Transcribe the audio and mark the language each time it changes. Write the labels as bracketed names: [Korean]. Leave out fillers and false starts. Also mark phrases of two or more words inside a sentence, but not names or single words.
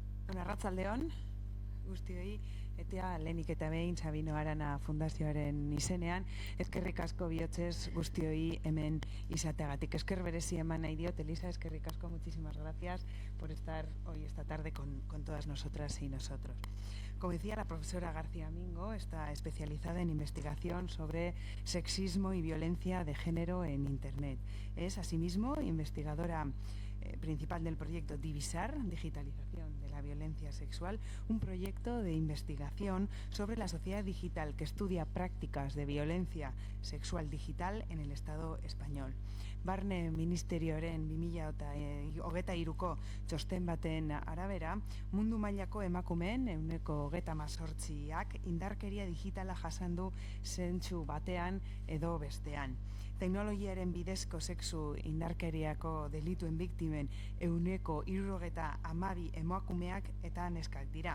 [Basque] Arratsaldeon guztioi, eta lehenik eta behin Sabino Arana Fundazioaren izenean, eskerrik asko bihotzez guztioi hemen izateagatik. Esker berezi eman nahi diot, Elisa, eskerrik asko, [Spanish] muchísimas gracias por estar hoy esta tarde con todas nosotras y nosotros. Como decía, la profesora García Mingo está especializada en investigación sobre sexismo y violencia de género en Internet. Es, asimismo, investigadora principal del proyecto Divisar, Digitalización de la Violencia Sexual, un proyecto de investigación sobre la sociedad digital que estudia prácticas de violencia sexual digital en el Estado español. [Basque] Barne Ministerioaren 2023ko txosten baten arabera, mundu mailako emakumeen 28%ak indarkeria digitala jasan du zentzu batean edo bestean. Teknologiaren bidezko sexu indarkeriako delituen biktimen 72 emakumeak eta neskak dira.